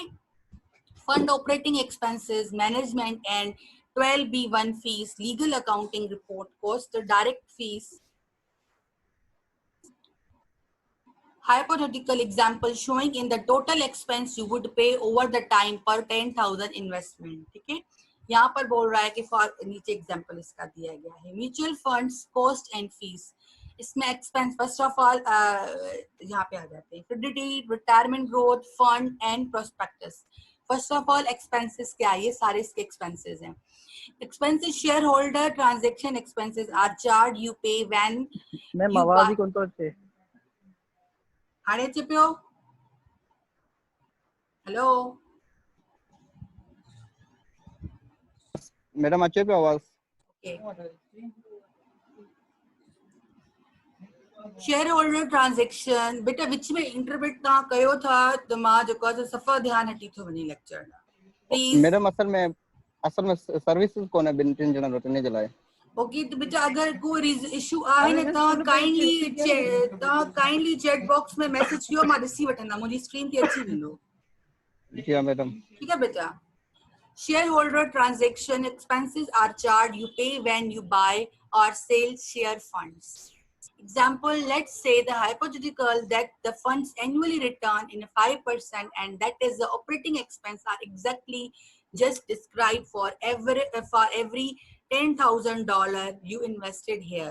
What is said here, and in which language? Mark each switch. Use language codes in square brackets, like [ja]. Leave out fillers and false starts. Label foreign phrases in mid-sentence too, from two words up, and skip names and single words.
[en] Fund operating expenses, management and 12B1 fees, legal accounting report cost, the direct fees. Hypothetical example showing in the total expense you would pay over the time per 10,000 investment. [hi] ठीक है, यहाँ पर बोल रहा है कि फॉर नीचे एग्जांपल इसका दिया गया है [en] mutual funds cost and fees. [hi] इसमें एक्सपेंस [en] first of all [hi] यहाँ पे आ जाते हैं [en] Fidelity, Retirement Growth Fund and prospectus. first of all expenses [hi] क्या है, ये सारे इसके एक्सपेंसेस हैं. Expenses, shareholder transaction expenses are charged you pay when [en] मैम you आवाज buy. ही कौन तो अच्छे [sd] हाणे अचे पियो? हेलो मैडम अचे पियो आवाज़? [en] shareholder transaction [sd] बेटा विच में इंटरप्रेट तव्हां कयो था त मां जेको आहे सफ़ा ध्यानु हटी थो वञे लेक्चर ॾांहुं. प्लीज़. मैडम असल में सर्विसेज कोन है ॿिनि टिनि ॼणनि वटि इन जे लाइ. ओके तो बेटा अगर कोई इशू आहे न तव्हां काइंडली [en] chat box [sd] में मैसेज कयो, मां ॾिसी वठंदमि, मुंहिंजी स्क्रीन ते अची वेंदो. [hi] जी हाँ मैडम. ठीक है बेटा. [en] Shareholder transaction expenses are charged you pay when you buy or sell share funds. Example, let's say the hypothetical that the funds annually return in 5% and that is the operating expense are exactly just described for every $10,000 you invested here.